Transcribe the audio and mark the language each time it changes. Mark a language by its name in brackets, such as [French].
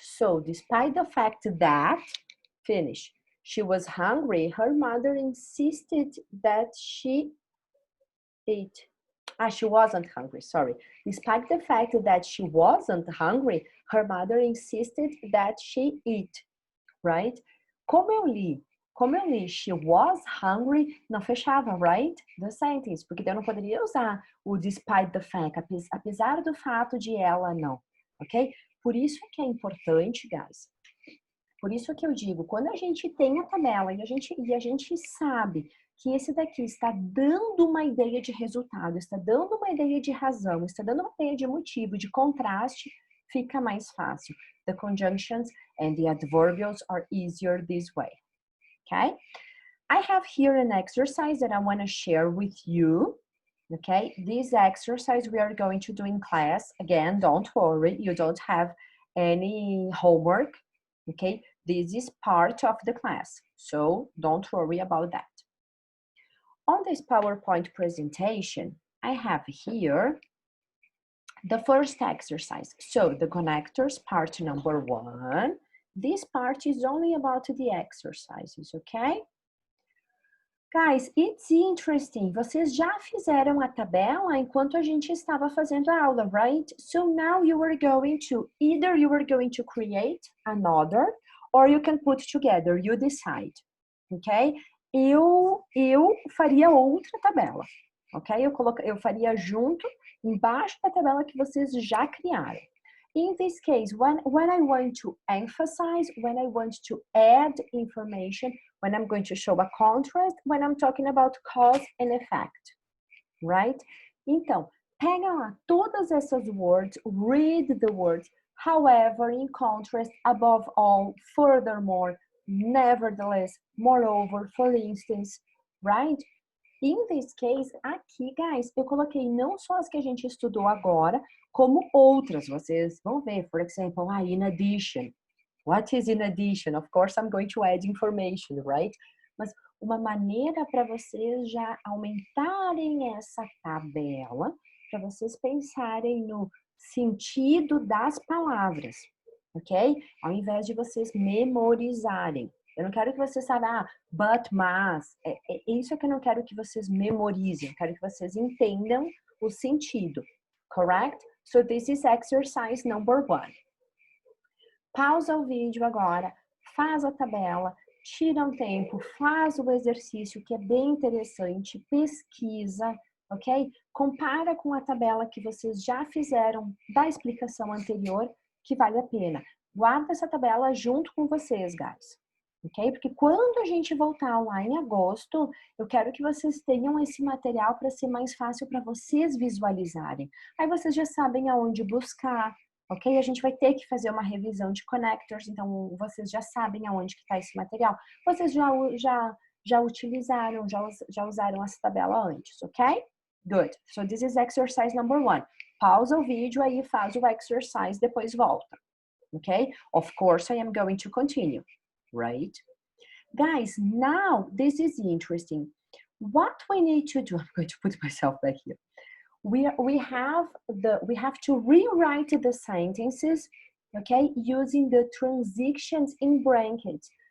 [English] So, despite the fact that, finish, she was hungry, her mother insisted that she eat. She wasn't hungry, sorry. Despite the fact that she wasn't hungry, her mother insisted that she eat, right? [Portuguese] Como eu li, [English] she was hungry, [Portuguese] não fechava, right? [English] The sentence, [Portuguese] porque eu não poderia usar o despite the fact, apesar do fato de ela não, ok? Por isso que é importante, guys. Por isso que eu digo, quando a gente tem a tabela e a gente sabe que esse daqui está dando uma ideia de resultado, está dando uma ideia de razão, está dando uma ideia de motivo, de contraste, fica mais fácil. [English] The conjunctions and the adverbials are easier this way, okay? I have here an exercise that I want to share with you, okay? This exercise we are going to do in class. Again, don't worry, you don't have any homework, okay? This is part of the class, so don't worry about that. On this PowerPoint presentation, I have here the first exercise. So the connectors, part number 1. This part is only about the exercises, okay? Guys, it's interesting. [Portuguese] Vocês já fizeram a tabela enquanto a gente estava fazendo a aula, [English] right? So now you are going to, either you are going to create another, or you can put together, you decide, ok? [Portuguese] Eu faria outra tabela, ok? Eu faria junto, embaixo da tabela que vocês já criaram. [English] In this case, when I want to emphasize, when I want to add information, when I'm going to show a contrast, when I'm talking about cause and effect, right? [Portuguese] Então, pega lá todas essas [English] words, read the words, however, in contrast, above all, furthermore, nevertheless, moreover, for instance, right? In this case, [Portuguese] aqui, guys, eu coloquei não só as que a gente estudou agora, como outras. Vocês vão ver, [English] for example, in addition. What is in addition? Of course, I'm going to add information, right? [Portuguese] Mas uma maneira para vocês já aumentarem essa tabela, para vocês pensarem no sentido das palavras, ok? Ao invés de vocês memorizarem. Eu não quero que vocês saibam, but, mas. É isso que eu não quero que vocês memorizem. Eu quero que vocês entendam o sentido. [English] Correct? So this is exercise number 1. [Portuguese] Pausa o vídeo agora, faz a tabela, tira um tempo, faz o exercício que é bem interessante, pesquisa, ok? Compara com a tabela que vocês já fizeram da explicação anterior, que vale a pena. Guarda essa tabela junto com vocês, guys. Ok? Porque quando a gente voltar lá em agosto, eu quero que vocês tenham esse material para ser mais fácil para vocês visualizarem. Aí vocês já sabem aonde buscar, ok? A gente vai ter que fazer uma revisão de connectors, então vocês já sabem aonde que está esse material. Vocês já utilizaram, já usaram essa tabela antes, ok? [English] Good. So this is exercise number 1. [Portuguese] Pausa o vídeo aí, faz o exercise, depois volta. Ok? [English] Of course, I am going to continue. Right? Guys, now this is interesting. What we need to do, I'm going to put myself back here. We have to rewrite the sentences, okay, using the transitions in brackets.